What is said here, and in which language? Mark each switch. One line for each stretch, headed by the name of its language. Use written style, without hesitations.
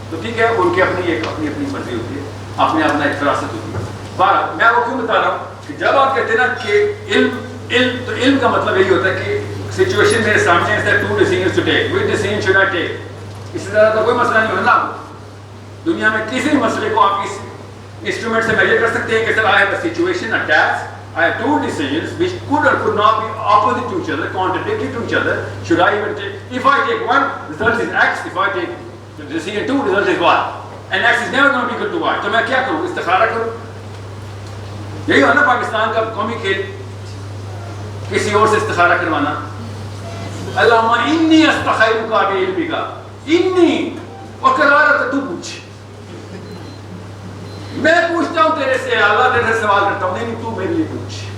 Urdu: تو ٹھیک ہے، ان کی اپنی مرضی ہوتی ہے، اپنا ایک فراست ہوتی ہے. بہرحال میں وہ کیوں بتا رہا ہوں کہ جب آپ کہتے ہیں نا کہ علم کا مطلب یہی ہوتا ہے کہ سچویشن میرے سامنے ہے،
English: 2 decisions to take, which decision should I take.
Urdu: اس سے زیادہ تو کوئی مسئلہ نہیں ہونا. دنیا میں کسی بھی مسئلے کو آپ اس انسٹرومنٹ سے میجر کر سکتے ہیں کہ سر
English: I have a situation, a task, I have 2 decisions which could or could not be opposite to each other, contradictory to each other. Should I even take? If I take 1, result is X. If I take decision 2, result is Y. And X is never going to be equal to Y.
Urdu: تو میں کیا کروں؟ استخارہ کروں. یہی ہو نا پاکستان کا قومی کھیل، کسی اور سے استخارہ کروانا.
Arabic: اللہم انی استخیرک بعلمک،
Urdu: انی اور کروا رہا تھا تو پوچھ. میں پوچھتا ہوں تیرے سے، اللہ تیرے سے سوال کرتا ہوں. نہیں تو میرے لیے پوچھ.